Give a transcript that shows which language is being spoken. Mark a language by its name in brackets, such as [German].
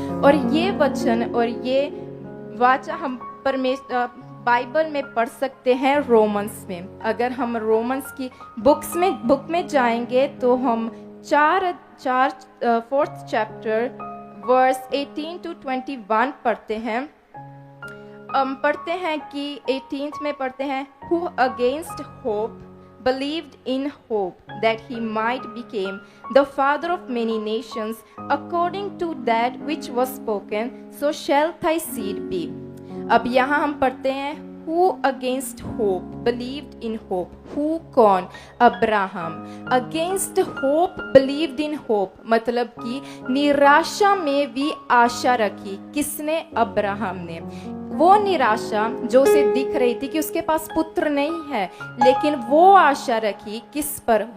[Hindi] और ये वचन और ये वाचा हम बाइबल में पढ़ सकते हैं रोमन्स में। अगर हम रोमन्स की बुक में जाएंगे तो हम 4th चैप्टर वर्स 18 to 21 पढ़ते हैं। पढ़ते हैं कि 18th में पढ़ते हैं, [English] who against hope believed in hope that he might become the father of many nations, according to that which was spoken, so shall thy seed be. [Hindi] अब यहाँ हम पढ़ते हैं [English] who against hope believed in hope. who [Hindi] कौन? Abraham. [English] against hope believed in hope [Hindi] मतलब कि निराशा में भी आशा रखी। किसने? अब्राहम ने। वो निराशा जो उसे दिख रही थी कि उसके पास पुत्र नहीं है, लेकिन वो आशा रखी किस पर?